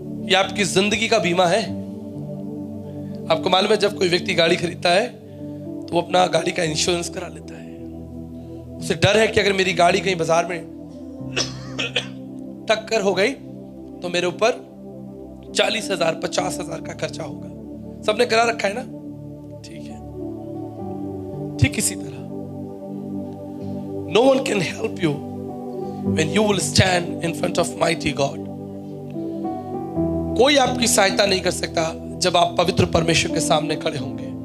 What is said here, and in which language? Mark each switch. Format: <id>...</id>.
<hi>ये आपकी जिंदगी का बीमा है। आपको मालूम है, जब कोई व्यक्ति गाड़ी खरीदता है तो वो अपना गाड़ी का इंश्योरेंस करा लेता है। उसे डर है कि अगर मेरी गाड़ी कहीं बाजार में टक्कर हो गई तो मेरे ऊपर 40,000 50,000 का खर्चा होगा। सबने करा रखा है ना? ठीक है। ठीक इसी तरह</hi> <en>no one can help you when you will stand in front of mighty God.</en> <hi>कोई आपकी सहायता नहीं कर सकता जब आप पवित्र परमेश्वर के सामने खड़े होंगे।</hi>